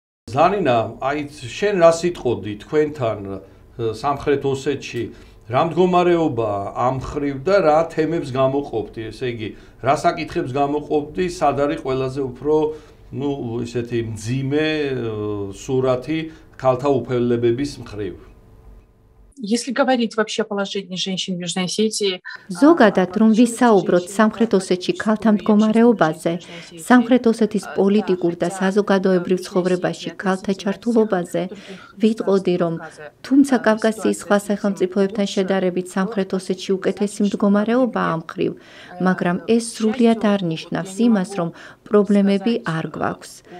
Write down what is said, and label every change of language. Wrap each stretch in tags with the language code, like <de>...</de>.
<ka>ზარინა, აი შენ რა სიტყოდი თქვენთან სამხრეთ ოსეთში რა მდგომარეობა ამ მხრივ და რა თემებს გამოყოფდი, ესე იგი, რა საკითხებს გამოყოფდი, სად არის ყველაზე უფრო, ისეთი მძიმე სურათი ქალთა უფლებების მხრივ.</ka> <ru>Если говорить вообще о положении женщин в Южной Осетии,</ru> <ka>ზოგადად რომ ვისაუბროთ სამხრეთ ოსეთში ქალთა მდგომარეობაზე, სამხრეთ ოსეთის პოლიტიკურ და საზოგადოებრივ ცხოვრებაში ქალთა ჩართულობაზე, ვიტყოდი, რომ თუმცა კავკასიის სხვა სახელმწიფოებთან შედარებით სამხრეთ ოსეთში უკეთესი მდგომარეობაა ამ მხრივ, მაგრამ ეს სრულიად არ ნიშნავს იმას, რომ პრობლემები არ გვაქვს.</ka>